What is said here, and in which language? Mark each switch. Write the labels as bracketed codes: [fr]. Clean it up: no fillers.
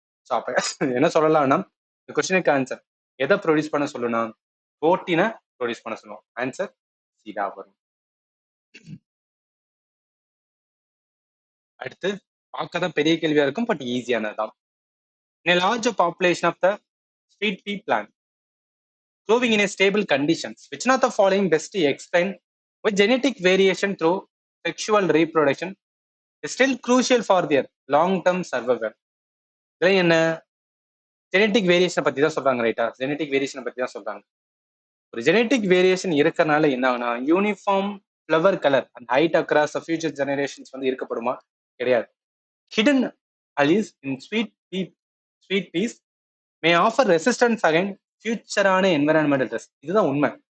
[ta] So அப்ப என்ன சொல்லலாம்னா இந்த கொஸ்டினுக்கு ஆன்சர் எதை ப்ரொடியூஸ் பண்ண சொல்லுனா புரோட்டீனை ப்ரொடியூஸ் பண்ண சொல்லுவோம். ஆன்சர் சீதா வரும். அடுத்து பார்க்க தான் பெரிய கேள்வியா இருக்கும், but ஈஸியானதுதான். [en] In a large population of the sweet pea plant growing in a stable conditions, which one of the following best explain why genetic variation through sexual reproduction is still crucial for their long-term survival? [ta] இதுல என்ன genetic வேரியேஷனை பத்தி தான் சொல்றாங்க, ரைட்டா? Genetic வேரியேஷனை பத்தி தான் சொல்றாங்க. ஒரு ஜெனட்டிக் வேரியேஷன் இருக்கறனால என்ன ஆகுனா uniform flower colour and height across future generations வந்து இருக்கப்படுமா? கிடையாது. [en] Hidden allies in sweet peace may offer resistance again ஃபியூச்சரான environmental risk. [ta] இதுதான் உண்மை.